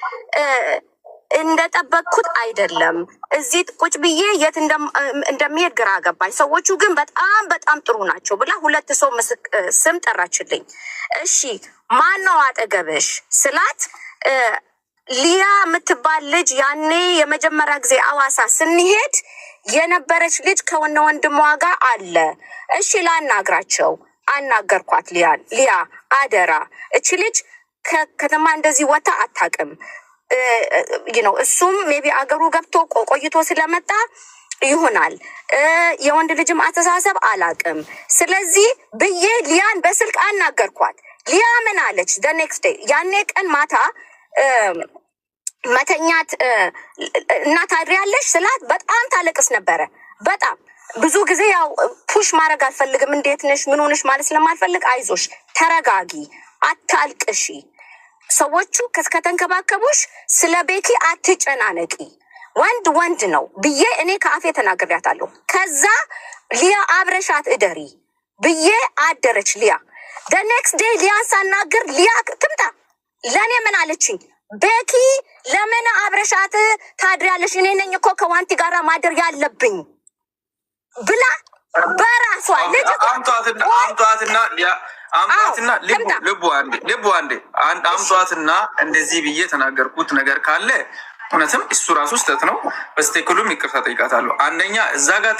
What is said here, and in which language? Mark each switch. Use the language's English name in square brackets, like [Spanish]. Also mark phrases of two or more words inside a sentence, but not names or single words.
[Amharic] እንደጠበቅኩት አይደለም፣ እዚህ ቁጭ ብዬ የት እንደሚሄድ ግራ ገባኝ። ሰዎቹ ግን በጣም ጥሩ ናቸው ብላ 2 ሰው ስም ጠራችልኝ። እሺ ማን ነው አጠገብሽ ስላት፣ ሊያ የምትባል ልጅ ያኔ የመጀመሪያ ጊዜ አዋሳ ስንሄድ የነበረች ልጅ ከወነ ወንድሟ ጋር አለ። እሺ ላናግራቸው። አናገርኳት። ሊያ አደራ፣ እቺ ልጅ ከተማ እንደዚህ ወታ አታውቅም። እሱም ሜቢ አገሩ ገብቶ ቆይቶ ስለመጣ ይሆናል። የወንድ ልጅም አስተሳሰብ አላውቅም። ስለዚህ ብዬ ሊያን በስልክ አናገርኳት። ሊያ ምን አለች? [English] the next day [Amharic] ያኔ ቀን ማታ መተኛት እና ታድሪያለሽ ስላት በጣም ታለቅስ ነበረ። በጣም ብዙ ጊዜ ያው ፑሽ ማድረግ አልፈልግም። እንዴት ነሽ ምን ሆነሽ ማለት ስለማልፈልግ አይዞሽ፣ ተረጋጊ፣ አታልቅሺ፣ ሰዎቹ ከተንከባከቡሽ ስለ ቤኪ አትጨናነቂ፣ ወንድ ነው ብዬ እኔ ከአፌ ተናግሬያታለሁ። ከዛ ሊያ አብረሻት እደሪ ብዬ አደረች ሊያ። [English] the next day [Amharic] ሊያን ሳናገር ሊያ ትምጣ ለእኔ ምን አለችኝ? ቤኪ ለምን አብረሻት ታድሪያለሽ? እኔ ነኝ እኮ ከዋንቲ ጋር ማደር ያለብኝ ብላ በራሷ ልጅ አምጧትና ልቡ አንዴ አምጧትና እንደዚህ ብዬ ተናገርኩት ነገር ካለ እውነትም እሱ ራሱ ስህተት ነው። በስተክሉም ይቅርታ ጠይቃታለሁ። አንደኛ እዛ ጋር